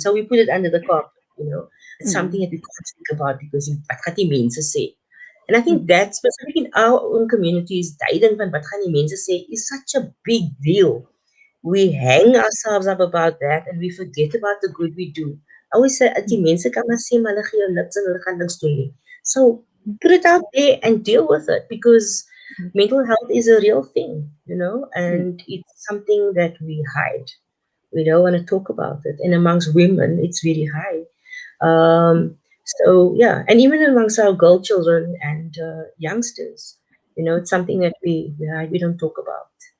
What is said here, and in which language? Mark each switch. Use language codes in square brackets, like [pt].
[en] So we put it under the carpet. It's something mm, that we can't speak about because [af] wat gaan die mense sê? [en] And I think mm, that specific in our own communities, [af] tyding van wat gaan die mense sê [en] is such a big deal. We hang ourselves up about that and we forget about the good we do. I always say, [af] die mense kan maar sê, maar hulle gee jou niks en hulle gaan niks doen nie. [en] So put it out there and deal with it, because mental health is a real thing, mm, and it's something that we hide. We don't want to talk about it. And amongst women, it's very high. So yeah, and even amongst our girl children and youngsters, it's something that we hide, we don't talk about.